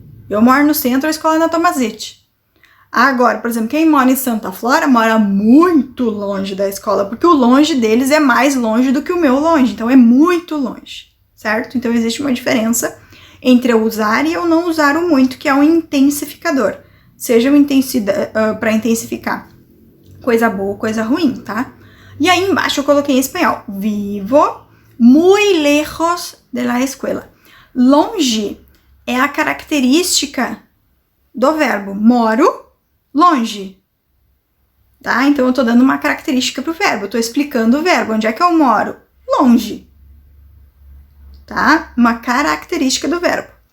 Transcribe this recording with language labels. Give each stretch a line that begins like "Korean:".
Portuguese: Eu moro no centro, a escola é na Tomazete. Agora, por exemplo, quem mora em Santa Flora mora muito longe da escola, porque o longe deles é mais longe do que o meu longe, então é muito longe, certo? Então existe uma diferença entre eu usar e eu não usar o muito, que é um intensificador. Seja para intensificar coisa boa ou coisa ruim, tá? E aí embaixo eu coloquei em espanhol.
Spanish: Vivo muy lejos de la escuela.
Portuguese: Longe é a característica do verbo. Moro longe, tá? Então eu tô dando uma característica pro verbo, eu tô explicando o verbo. Onde é que eu moro? Longe, tá? Uma característica do verbo.